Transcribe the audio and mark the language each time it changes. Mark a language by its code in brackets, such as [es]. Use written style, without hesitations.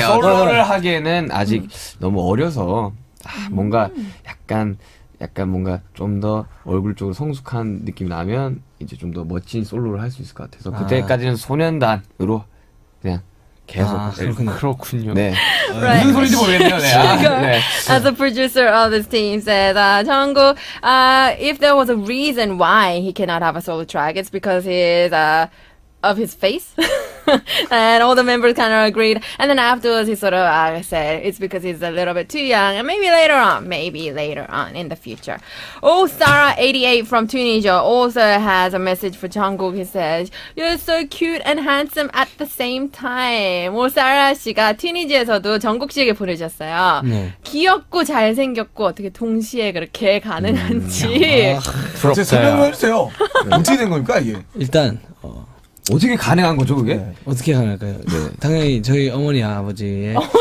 [ko] 솔로를 하기에는 아직 너무 어려서 뭔가 약간 뭔가 좀 더 얼굴 쪽으로 성숙한 느낌이 나면 이제 좀 더 멋진 솔로를 할 수 있을 것 같아서 그때까지는 소년단으로 그냥 계속. 그렇군요. 네. [en] Right. [ko] 무슨 소리인지 모르겠네요. 네. [en] As a producer of this team said, Jungkook, if there was a reason why he cannot have a solo track, it's because of his face. And all the members kind of agreed. And then afterwards, he sort of said it's because he's a little bit too young. And maybe later on in the future. Sarah88 from Tunisia also has a message for Jungkook. He says, you're so cute and handsome at the same time. [ko] Sarah 씨가 튀니지에서도 정국 씨에게 보내주셨어요. 귀엽고 잘생겼고 어떻게 동시에 그렇게 가능한지. 부럽다. 설명해 주세요. 어떻게 된 겁니까 이게? 일단 어떻게 가능한 거죠 그게? 어떻게 가능할까요? 당연히 저희 어머니 아버지의